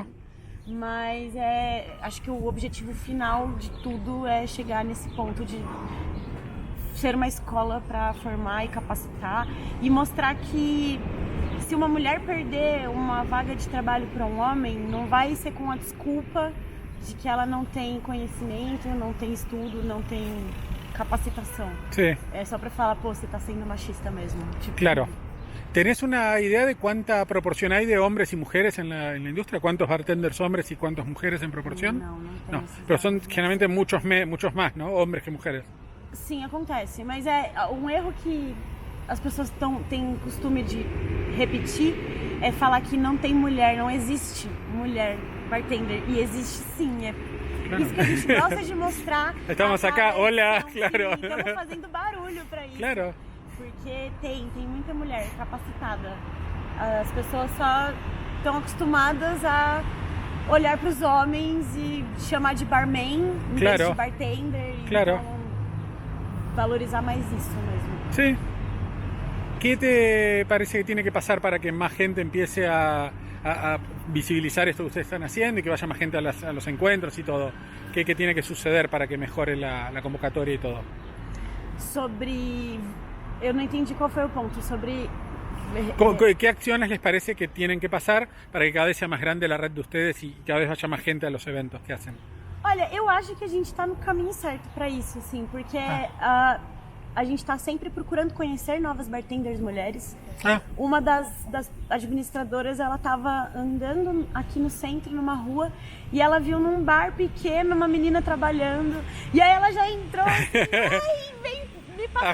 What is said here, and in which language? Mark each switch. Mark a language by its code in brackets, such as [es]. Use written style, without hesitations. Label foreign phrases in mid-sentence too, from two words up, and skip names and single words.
[pt] Mas acho que o objetivo final de tudo é chegar nesse ponto de ser uma escola para formar e capacitar e mostrar que se uma mulher perder uma vaga de trabalho para um homem, não vai ser com a desculpa de que ela não tem conhecimento, não tem estudo, não tem capacitação. [es] Sí. [pt] É só para falar, pô, você tá sendo machista mesmo. Tipo, [es] Claro. ¿Tenés una idea de cuánta proporción hay de hombres y mujeres en la industria? ¿Cuántos bartenders hombres y cuántas mujeres en proporción? [pt] Não tenho esses [es] pero son [pt] dados. [es] generalmente muchos más, ¿no? Hombres que mujeres. [pt] Sim, acontece, mas é um erro que as pessoas têm costume de repetir, é falar que não tem mulher, não existe mulher bartender, e existe sim, isso que a gente gosta de mostrar. [es] Estamos acá, hola, claro. [pt] Estamos fazendo barulho para isso. [es] Claro. [pt] Porque tem muita mulher capacitada. As pessoas só estão acostumadas a olhar para os homens e chamar de barman em vez de bartender. [es] Claro. [pt] Então, valorizar mais isso mesmo. [es] Sí. ¿Qué te parece que tiene que pasar para que más gente empiece a visibilizar esto que ustedes están haciendo y que vaya más gente a los encuentros y todo? ¿Qué tiene que suceder para que mejore la convocatoria y todo? [pt] Eu não entendi qual foi o ponto. [es] ¿Qué acciones les parece que tienen que pasar para que cada vez sea más grande la red de ustedes y cada vez vaya más gente a los eventos que hacen? [pt] Olha, eu acho que a gente está no caminho certo para isso, assim, porque a gente está sempre procurando conhecer novas bartenders mulheres. Uma das administradoras, ela estava andando aqui no centro, numa rua, e ela viu num bar pequeno uma menina trabalhando, e aí ela já entrou assim, ai, vem me passa